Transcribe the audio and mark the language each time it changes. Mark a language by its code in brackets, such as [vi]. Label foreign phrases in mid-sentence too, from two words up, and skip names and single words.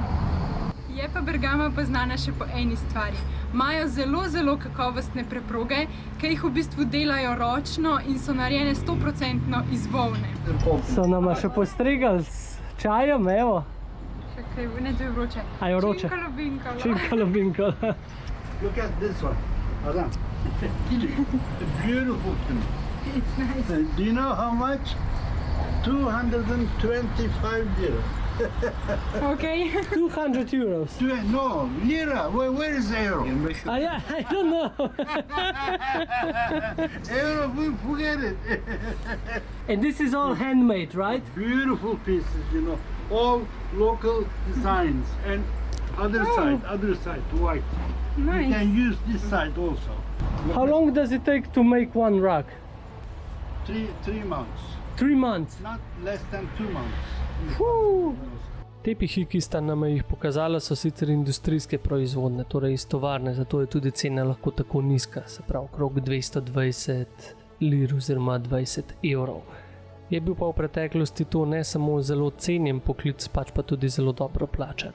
[sl] Je pa Bergama poznana še po eni stvari. Imajo zelo kakovostne preproge, ki jih v bistvu delajo ročno in so narejene 100% iz volne. So nama še postregali s čajem, evo. Čakaj, ne, to je vroče. A je vroče? Činkalo binkalo. Činkalo binkalo. [en] Look at this one. Adam. Beautiful thing. It's nice. Do you know how much? 225 lira. Okay. 200 euros. No, lira. Where is the euro? Ah, yeah, I don't know. Euro, we forget it. And this is all handmade, right? Beautiful pieces, you know. All local designs. And other side, white. You Nice. can use this side also. How long does it take to make one rug? 3 months. 3 months. Not less than 2 months. [sl] Tepihi, ki sta nama jih pokazala, so sicer industrijske proizvodne, torej iz tovarne, zato je tudi cena lahko tako nizka, se pravi okrog 220 lir oziroma 20 evrov. Je bil pa v preteklosti to ne samo zelo cenjen poklic, pač pa tudi zelo dobro plačan.